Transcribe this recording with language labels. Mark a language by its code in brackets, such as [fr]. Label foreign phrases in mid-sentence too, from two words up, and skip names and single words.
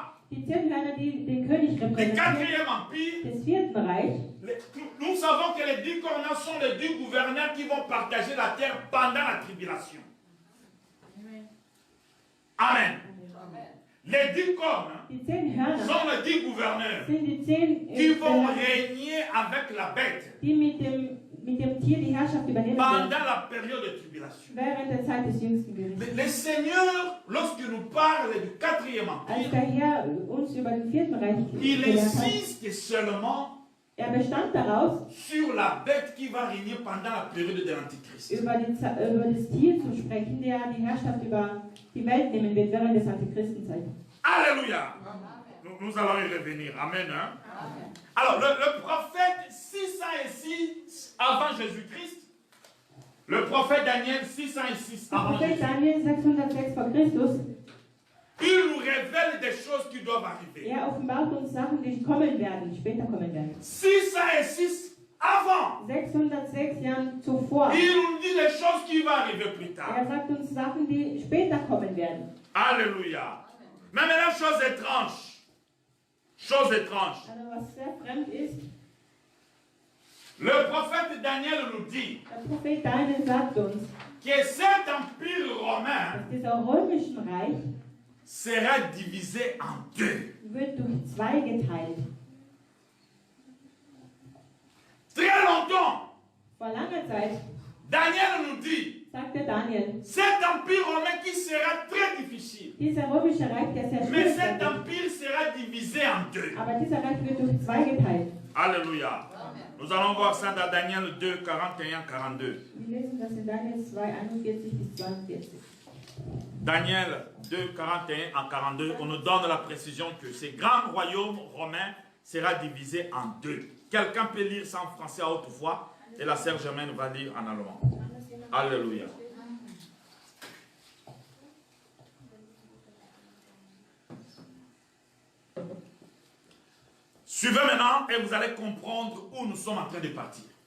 [de] Die 10 Hörner, die den König [fr] du [de] repräsentieren, [fr] 4e empire, [de] des 4. Reich, [fr] nous savons que les 10 cornes sont les 10 gouverneurs qui vont partager la terre pendant la tribulation. Amen. Les 10 cornes [de] die 10 Hörner [fr] sont les 10 gouverneurs [de] sind die 10 [fr] qui vont [de] Behörden, [fr] régner avec la bête [de] die mit dem Tier die Herrschaft übernehmen [fr] pendant [de] werden, [fr] la période de tribulation. [de] während der Zeit des jüngsten Gerichts. [fr] Le Seigneur, lorsqu'il nous parle du 4e [de] Als [fr] empire, [de] der Herr uns über den 4. Reich [fr] il [de] gelehrt hat, [fr] insiste seulement [de] bestand daraus, [fr] sur la bête qui va régner pendant la période de l'Antichrist. [de] über das Tier zu sprechen, der die Herrschaft über die Welt nehmen wird während des Antichristenzeit. [fr] Alléluia. Nous allons y revenir. Amen. Hein? Alors, le prophète 606 avant Jésus-Christ, le prophète Daniel 606 [de] Der [fr] avant [de] Prophet [fr] Jésus-Christ, [de] Daniel 606 vor Christus, [fr] il nous révèle des choses qui doivent arriver. [de] offenbart uns Sachen, die kommen werden, später kommen werden. [fr] 606 avant, [de] 606 Jahren zuvor. [fr] il nous dit des choses qui vont arriver plus tard. [de] Sagt uns Sachen, die später kommen werden. [fr] Alléluia. Mais maintenant, chose étrange. Chose étrange. [de] Also was sehr fremd ist, [fr] Le prophète Daniel nous dit [de] der Prophet Daniel sagt uns, [fr] que cet empire romain [de] dass dieser römischen Reich [fr] sera divisé en deux. [de] wird durch zwei geteilt. [fr] Très longtemps, [de] Vor langer Zeit [fr] Daniel nous dit, [de] sagte Daniel, [fr] cet empire romain qui sera très difficile, [de] dieser römische Reich, der sehr [fr] mais [de] schwierig [fr] cet [de] wird, [fr] empire sera divisé en deux. [de] aber dieser Reich wird durch zwei geteilt. [fr] Alléluia. Nous allons voir ça dans Daniel 2, 41, 42. [de] Wir lesen das in Daniel 2, 41 bis 42. [fr] Daniel 2, 41 à 42, on nous donne la précision que ce grand royaume romain sera divisé en deux. Quelqu'un peut lire ça en français à haute voix et la sœur Germaine va lire en allemand. Alléluia. Suivez maintenant et vous allez comprendre où nous sommes en train de partir.